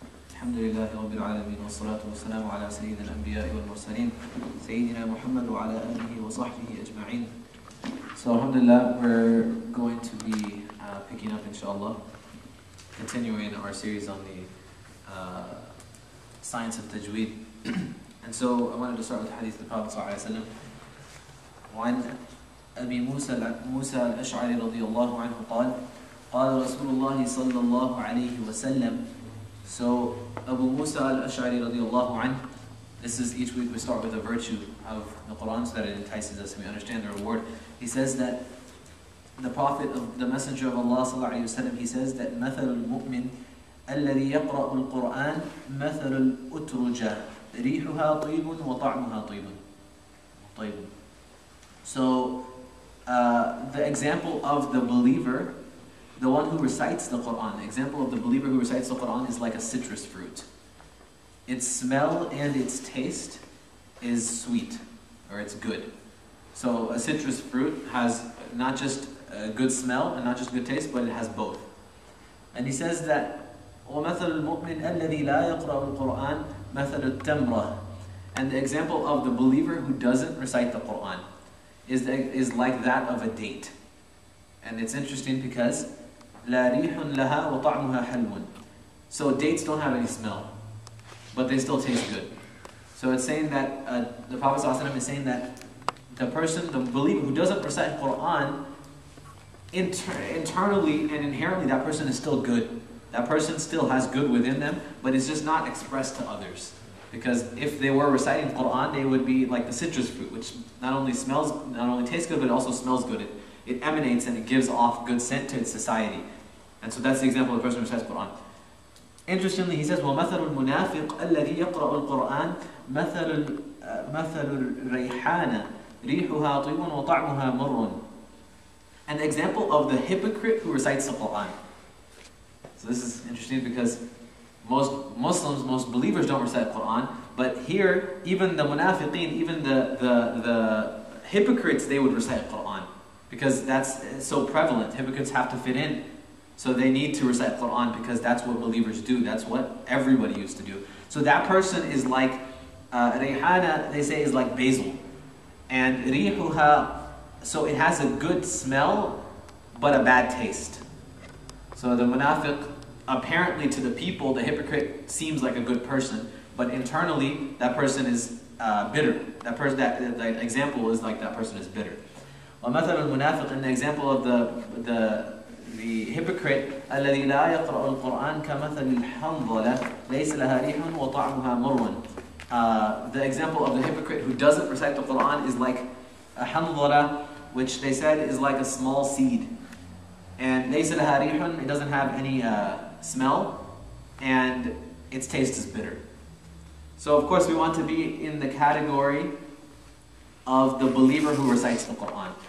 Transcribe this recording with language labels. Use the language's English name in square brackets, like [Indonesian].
[Arabic] الحمد لله رب العالمين والصلاة والسلام على سيد الأنبياء والمرسلين سيدنا محمد وعلى آله وصحبه أجمعين. [English] So alhamdulillah, we're going to be picking up inshallah, continuing our series on the science of Tajweed. And so I wanted to start with the hadith of the Prophet ﷺ. [Arabic] وعن أبي موسى الأشعري رضي الله عنه قال قال رسول الله صلى الله عليه وسلم. [English] So Abu Musa al-Ash'ari radiyallahu anhu, this is each week we start with a virtue of the Quran so that it entices us and we understand the reward. He says that the Prophet, the Messenger of Allah sallallahu alayhi wa sallam, he says that [Arabic] مثل المؤمن الذي يقرأ القرآن مثل الأترجة ريحها طيب وطعمها طيب. [English] So the example of the believer, the one who recites the Quran, the example of the believer who recites the Quran is like a citrus fruit. Its smell and its taste is sweet, or it's good. So a citrus fruit has not just a good smell and not just good taste, but it has both. And he says that [Arabic] وَمَثَلُ الْمُؤْمِنِ الَّذِي لَا يَقْرَأُ الْقُرْآنِ مَثَلُ التَّمْرَةِ. [English] And the example of the believer who doesn't recite the Quran is like that of a date. And it's interesting because [Arabic] لا ريح لها وطعمها حلو. [English] So dates don't have any smell, but they still taste good. So it's saying that the Prophet ﷺ is saying that the person, the believer who doesn't recite Quran, internally and inherently that person is still good. That person still has good within them, but it's just not expressed to others. Because if they were reciting Quran, they would be like the citrus fruit, which not only tastes good, but it also smells good. It emanates and it gives off good scent to its society. And so that's the example of the person who recites Quran. Interestingly, he says, [Arabic] وَمَثَلُ الْمُنَافِقِ الَّذِي يَقْرَأُ الْقُرْآنِ مَثَلُ الرَّيْحَانَ رِيحُهَا طِيبٌ وَطَعْمُهَا مُرٌّ. [English] And the example of the hypocrite who recites the Quran. So this is interesting because most Muslims, most believers don't recite Quran, but here, even the munafiqeen, even the hypocrites, they would recite Quran. Because that's so prevalent. Hypocrites have to fit in. So they need to recite Quran because that's what believers do. That's what everybody used to do. So that person is like, rayhana, they say, is like basil. And rihuha, so it has a good smell, but a bad taste. So the munafiq, apparently to the people, the hypocrite seems like a good person, but internally, that person is bitter. That example is like that person is bitter. [Arabic] وَمَثَلُ الْمُنَافِقِ, [English] and the example of the hypocrite [Arabic] الَّذِي لَا يَقْرَأُ الْقُرْآنَ كَمَثَلِ الْحَنْظَلَةِ لَيْسَ لَهَا رِيحٌ وَطَعْمُهَا مُرٌّ. [English] The example of the hypocrite who doesn't recite the Quran is like a hanzala, which they said is like a small seed. And [Arabic] لَيْسَ لَهَا رِيحٌ, [English] it doesn't have any smell, and its taste is bitter. So of course we want to be in the category of the believer who recites the Quran.